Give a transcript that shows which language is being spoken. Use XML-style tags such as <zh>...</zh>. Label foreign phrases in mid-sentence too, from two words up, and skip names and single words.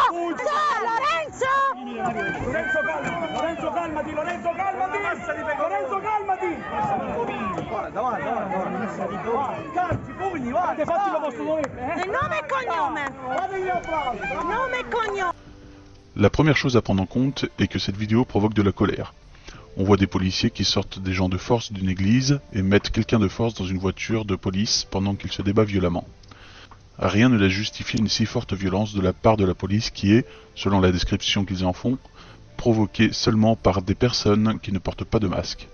<it>Lorenzo! Lorenzo calmati! Lorenzo calmati! Lorenzo calmati! Guarda! Calzi, pugni, guarda! Fatti lo vostro dovere! Nome e cognome! Nome e cognome!</it> <fr>La première chose à prendre en compte est que cette vidéo provoque de la colère. On voit des policiers qui sortent des gens de force d'une église et mettent quelqu'un de force dans une voiture de police pendant qu'il se débat violemment. Rien ne laisse justifier une si forte violence de la part de la police qui est, selon la description qu'ils en font, provoquée seulement par des personnes qui ne portent pas de masque.</fr>